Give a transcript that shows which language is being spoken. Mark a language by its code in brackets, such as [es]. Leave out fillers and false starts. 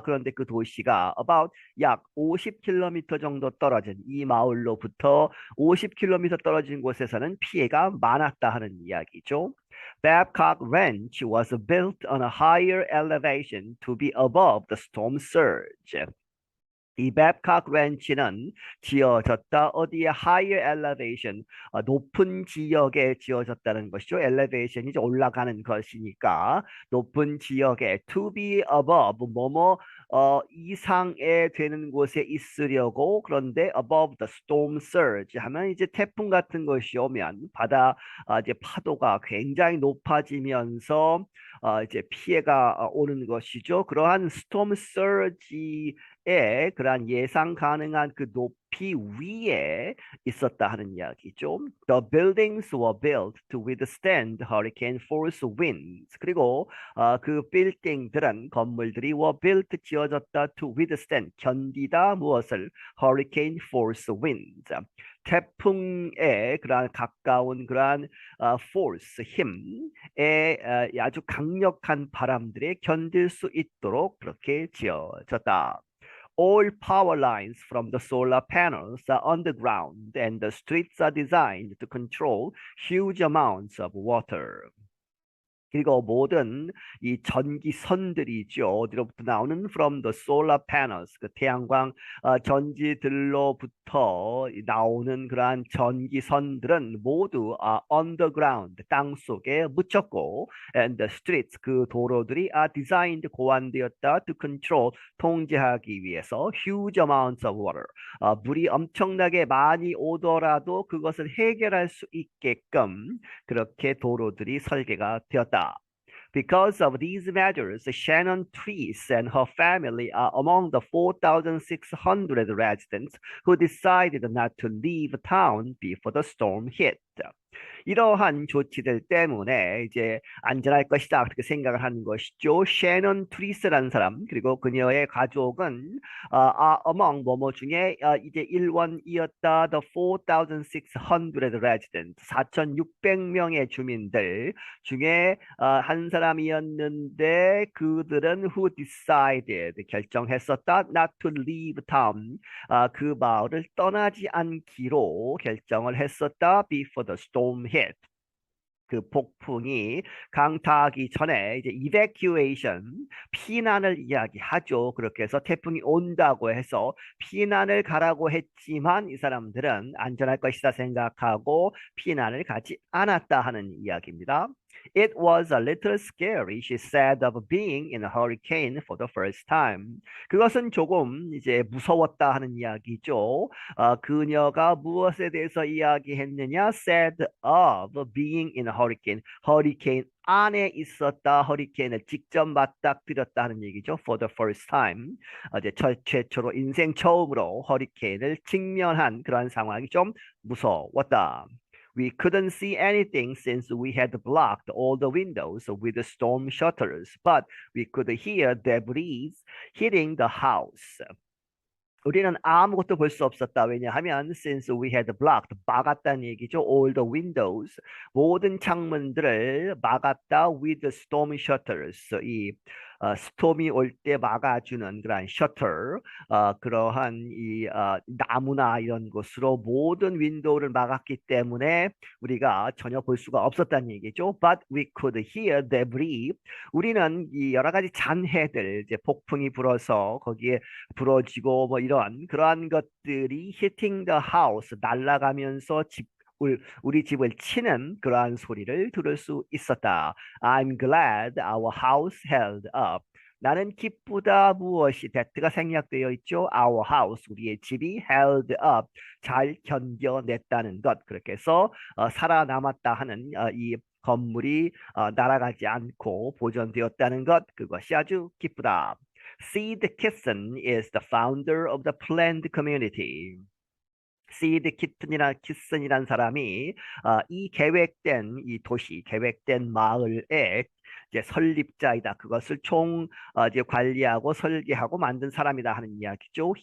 [ko] 그런데 그 도시가 about 약 50km 정도 떨어진 이 마을로부터 50km 떨어진 곳에서는 피해가 많았다 하는 이야기죠. [en] Babcock Ranch was built on a higher elevation to be above the storm surge. [ko] 이 Babcock Ranch는 지어졌다 어디에 [en] higher elevation [ko] 높은 지역에 지어졌다는 것이죠. elevation이 올라가는 것이니까 높은 지역에 [en] to be above [ko] 뭐뭐 이상에 되는 곳에 있으려고 그런데 [en] above the storm surge [ko] 하면 이제 태풍 같은 것이 오면 바다 이제 파도가 굉장히 높아지면서 이제 피해가 오는 것이죠. 그러한 storm surge 그러한 예상 가능한 그 높이 위에 있었다 하는 이야기죠. [en] The buildings were built to withstand hurricane force winds. [ko] 그리고 그 빌딩들은 건물들이 [en] were built [ko] 지어졌다 [en] to withstand [ko] 견디다 무엇을 [en] hurricane force winds. [ko] 태풍에 그러한 가까운 그러한 force 힘에 아주 강력한 바람들에 견딜 수 있도록 그렇게 지어졌다. [en] all power lines from the solar panels are underground and the streets are designed to control huge amounts of water. [ko] 그리고 모든 이 전기선들이죠. 어디로부터 나오는 [en] from the solar panels, [ko] 그 태양광 전지들로부터 나오는 그러한 전기선들은 모두 underground, 땅 속에 묻혔고, [en] and the streets, [ko] 그 도로들이 [en] are designed, [ko] 고안되었다, [en] to control, [ko] 통제하기 위해서 [en] huge amounts of water, [ko] 물이 엄청나게 많이 오더라도 그것을 해결할 수 있게끔 그렇게 도로들이 설계가 되었다. [en] Because of these measures, Shannon Treese and her family are among the 4,600 residents who decided not to leave town before the storm hit. [ko] 이러한 조치들 때문에 이제 안전할 것이다 그렇게 생각을 하는 것이죠. 셰넌 트리스라는 사람 그리고 그녀의 가족은 among 뭐뭐 중에 이제 일원이었다. [en] The 4,600 residents [ko] 4,600명의 주민들 중에 한 사람이었는데 그들은 [en] who decided [ko] 결정했었다. [en] Not to leave town [ko] 그 마을을 떠나지 않기로 결정을 했었다. [en] Before the storm hit. [ko] 그 폭풍이 강타하기 전에 이제 evacuation 피난을 이야기하죠. 그렇게 해서 태풍이 온다고 해서 피난을 가라고 했지만 이 사람들은 안전할 것이다 생각하고 피난을 가지 않았다 하는 이야기입니다. [en] It was a little scary, she said, of being in a hurricane for the first time. [ko] 그것은 조금 이제 무서웠다 하는 이야기죠. 그녀가 무엇에 대해서 이야기했느냐? [en] Said of being in a hurricane. [ko] 허리케인 안에 있었다. 허리케인을 직접 맞닥뜨렸다 하는 얘기죠. [en] For the first time. [ko] 이제 최초로 인생 처음으로 허리케인을 직면한 그러한 상황이 좀 무서웠다. [en] We couldn't see anything since we had blocked all the windows with the storm shutters, but we could hear debris hitting the house. [ko] 우리는 아무것도 볼 수 없었다. 왜냐하면 [en] since we had blocked, [ko] 막았다는 얘기죠. [en] all the windows, [ko] 모든 창문들을 막았다 [en] with the storm shutters. [ko] 이 스톰이 올 때 막아주는 그런 셔터, 그러한 이 나무나 이런 곳으로 모든 윈도우를 막았기 때문에 우리가 전혀 볼 수가 없었다는 얘기죠. [en] But we could hear debris. [ko] 우리는 이 여러 가지 잔해들, 이제 폭풍이 불어서 거기에 부러지고 뭐 이런 그러한 것들이 [en] hitting the house, [ko] 날아가면서 우리 집을 치는 그러한 소리를 들을 수 있었다. [en] I'm glad our house held up. [ko] 나는 기쁘다 무엇이 that가 생략되어 있죠. [en] Our house, [ko] 우리의 집이 [en] held up, [ko] 잘 견뎌냈다는 것. 그렇게 해서 살아남았다 하는 이 건물이 날아가지 않고 보존되었다는 것. 그것이 아주 기쁘다. [en] Sid Kitson is the founder of the planned community. [ko] 시드 키슨이란 사람이 이 계획된 이 도시, 계획된 마을의 이제 설립자이다. 그것을 이제 관리하고 설계하고 만든 사람이다 하는 이야기죠.